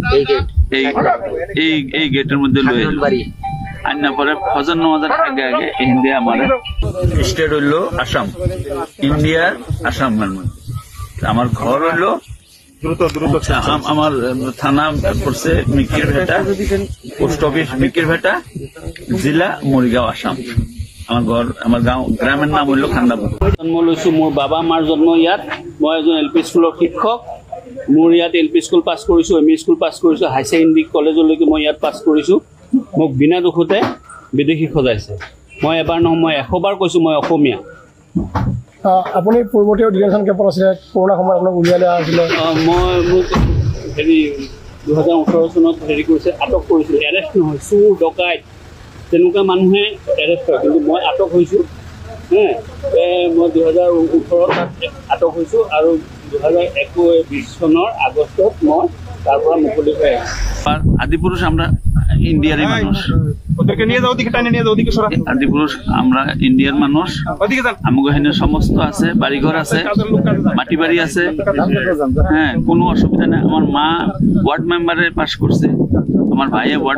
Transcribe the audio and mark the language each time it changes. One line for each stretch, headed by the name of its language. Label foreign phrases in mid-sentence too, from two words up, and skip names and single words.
Bangla: এই গেটের মধ্যে লই আইলো আন্না পরে ফজর নামাজের আগে আগে হিন্দি আমার স্টেট হইলো আসাম ইন্ডিয়ার আসাম আমার ঘর হইলো আমার থানা পড়ছে মিকির ভেটা
English: post office
Bangla: মিকির ভেটা জেলা মরিগাঁও আসাম আমার ঘর আমার গাঁও গ্রামের নাম হইলো খান্দাপুর
Assamese: জন্ম লৈছো মোৰ বাবা মাৰ জন্ম ইয়াত মই এজন এলপি স্কুলৰ শিক্ষক মোৰ ইয়াত
English: LP school
Assamese: পাছ কৰিছো
English: ME school
Assamese: পাছ কৰিছো
English: high secondary
Assamese: কলেজলৈকে মই ইয়াত পাছ কৰিছো মোক বিনা দুখতে বিদেশী খজাইছে মই এবাৰ নহয় মই 100 বাৰ কৈছো মই অসমীয়া আপুনি পূৰ্বতেও ডিটেনশন কেম্পত আছিল কৰোনা সময়ত আপোনাক উলিয়ালে আছিল মই মোক হেৰি 2018 চনত হেৰি কৰিছে আটক কৰিছিল এৰেষ্ট নহয় চুৰ ডকাইত তেনেকুৱা মানুহে এৰেষ্ট হয় কিন্তু মই আটক হৈছো মই 2018 আটক হৈছো আৰু 2021 চনৰ আগষ্টত মই তাৰ পৰা মুকলি হৈ
Bangla: আদিপুৰুষ আমরা ইন্ডিয়ার মানুষ ওদেরকে নিয়ে যাও দিকে টানে নিয়ে যাও দিকে সরা আদিপুরুষ আমরা ইন্ডিয়ার মানুষ ওদিকে যান আমাগো হেনে সমস্ত আছে বাড়িঘর আছে মাটি বাড়ি আছে হ্যাঁ কোনো অসুবিধা নেই আমার মা ওয়ার্ড মেম্বারে পাস করছে আমার ভাইয়ে ওয়ার্ড